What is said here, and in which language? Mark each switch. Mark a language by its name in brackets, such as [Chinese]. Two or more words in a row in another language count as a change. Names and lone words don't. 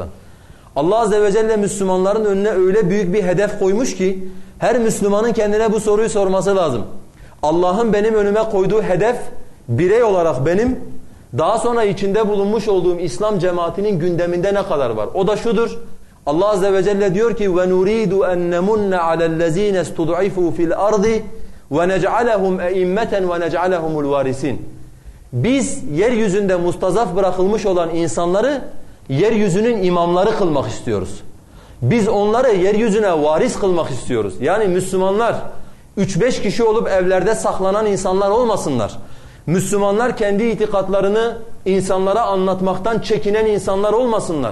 [Turkish] Allah [Arabic] عز وجل [Turkish] Müslümanların önüne öyle büyük bir hedef koymuş ki her Müslümanın kendine bu soruyu sorması lazım. Allah'ın benim önüme koyduğu hedef birey olarak benim, daha sonra içinde bulunmuş olduğum İslam cemaatinin gündeminde ne kadar var? O da şudur. Allah [Arabic] عز وجل [Turkish] diyor ki [Arabic] وَنُرِيدُ أَنْ نَمُنَّ عَلَى الَّذ۪ينَ اسْتُضْعِفُوا فِي الْأَرْضِ وَنَجْعَلَهُمْ اَئِمَّةً وَنَجْعَلَهُمُ الْوَارِسِينَ. [Turkish] Biz yeryüzünde mustazaf bırakılmış olan insanları yeryüzünün imamları kılmak istiyoruz. Biz onları yeryüzüne varis kılmak istiyoruz. Yani Müslümanlar 3-5 kişi olup evlerde saklanan insanlar olmasınlar. Müslümanlar kendi itikatlarını insanlara anlatmaktan çekinen insanlar olmasınlar.